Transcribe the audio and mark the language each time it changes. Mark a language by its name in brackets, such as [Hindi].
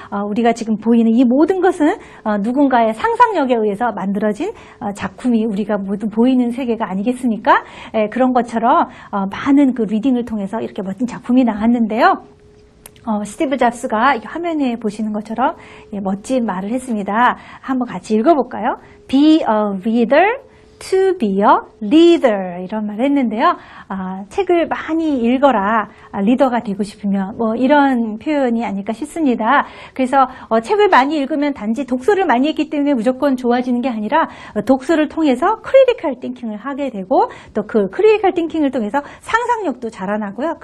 [Korean] 우리가 지금 보이는 이 모든 것은 누군가의 상상력에 의해서 만들어진 작품이 우리가 모두 보이는 세계가 아니겠습니까? 그런 것처럼 많은 그 리딩을 통해서 이렇게 멋진 작품이 나왔는데요. 스티브 잡스가 화면에 보시는 것처럼 멋진 말을 했습니다. 한번 같이 읽어볼까요? [English] Be a reader to be a leader, [Korean] 이런 말을 했는데요. 책을 많이 읽어라, 리더가 되고 싶으면, 뭐 이런 표현이 아닐까 싶습니다. 그래서 책을 많이 읽으면 단지 독서를 많이 했기 때문에 무조건 좋아지는 게 아니라 독서를 통해서 크리티컬 띵킹을 하게 되고, 또 그 크리티컬 띵킹을 통해서 상상력도 자라나고요.